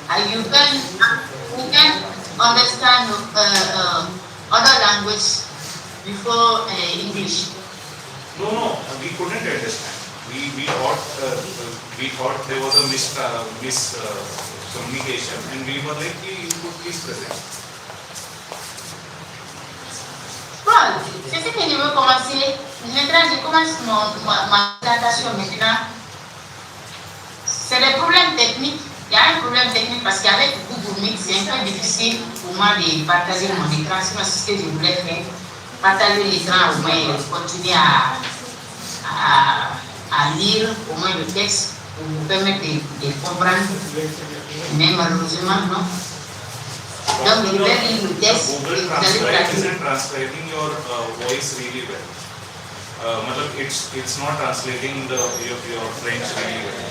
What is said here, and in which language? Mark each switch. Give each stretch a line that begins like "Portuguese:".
English: You can understand other language before English. No, we couldn't understand. We thought there was a miscommunication, and we were like, you could please present.
French: Bon, c'est ce que je veux commencer. Maintenant, je commence ma présentation maintenant. C'est des problèmes techniques. Il y a un problème technique parce qu'avec Google Meet, c'est un peu difficile pour moi de partager mon écran. C'est ce que je voulais faire. Partager l'écran, au moins continuer à lire au moins le texte pour vous permettre de comprendre. Mais malheureusement, non. Donc, je vais lire le texte.
English: Google Translate isn't translating your voice really well. It's not translating your French really well.